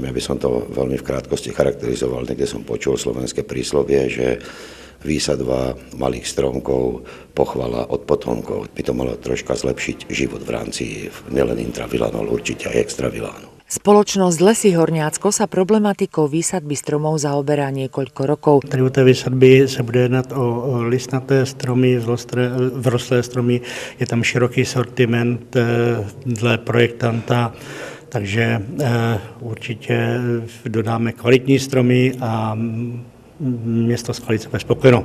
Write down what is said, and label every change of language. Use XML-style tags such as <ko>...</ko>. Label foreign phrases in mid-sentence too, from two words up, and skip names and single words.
<sk>Ja by som to veľmi v krátkosti charakterizoval. Niekde som počul slovenské príslovie, že výsadba malých stromkov, pochvala od potomkov. By to malo troška zlepšiť život v rámci nielen intravilán, ale určite aj extravilánu. Spoločnosť Lesy Horňácko sa problematikou výsadby stromov zaoberá niekoľko rokov.</sk> <cs>Tady u té výsadby se bude jednat o listnaté stromy, vzrostlé stromy. Je tam široký sortiment dle projektanta, takže určitě dodáme kvalitní stromy a město Skalice bude spokojeno.</cs>